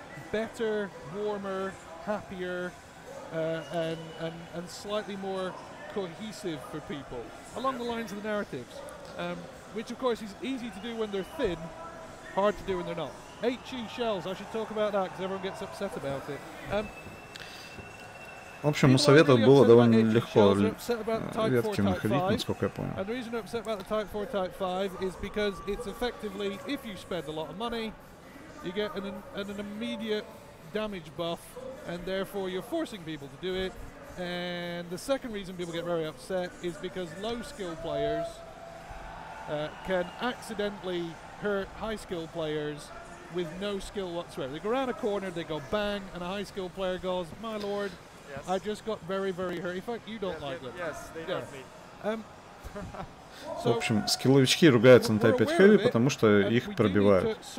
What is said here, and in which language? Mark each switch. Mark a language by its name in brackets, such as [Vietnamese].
[English] better, warmer, happier, and slightly more cohesive for people, along the lines of the narratives, which of course is easy to do when they're thin, hard to do when they're not. HE shells, I should talk about that because everyone gets upset about it. [Russian] В общем, у Совета было довольно легко ветки находить, насколько я понял. [English] And the reason they're upset about the Type 4, Type 5 is because it's effectively, if you spend a lot of money, you get an immediate damage buff, and therefore you're forcing people to do it. And the second reason people get very upset is because low skill players can accidentally hurt high skill players with no skill whatsoever. They go around a corner, they go bang, and a high skill player goes, my lord, yes. I just got very, very hurt. In fact, you don't like them. Yes, they hurt me. [Russian] В общем, скилловички ругаются на Type 5 Heavy, потому что их пробивают.